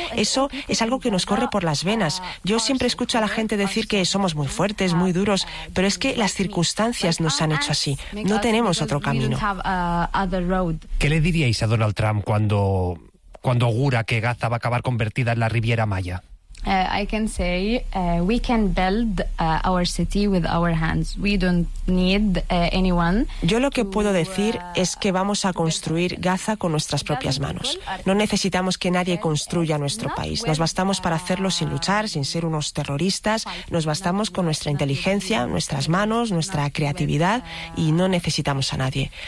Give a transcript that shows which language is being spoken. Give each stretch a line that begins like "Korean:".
Spanish: Eso es algo que nos corre por las venas. Yo siempre escucho a la gente decir que somos muy fuertes, muy duros, pero es que las circunstancias nos han hecho así. No tenemos otro camino. ¿Qué le diríais a Donald Trump cuando augura que Gaza va a acabar convertida en la Riviera Maya?
English: I can say we can build our city with our hands. We don't need anyone.
Spanish: Yo lo que puedo decir es que vamos a construir Gaza con nuestras propias manos. No necesitamos que nadie construya nuestro país. Nos bastamos para hacerlo sin luchar, sin ser unos terroristas. Nos bastamos con nuestra inteligencia, nuestras manos, nuestra creatividad y no necesitamos a nadie.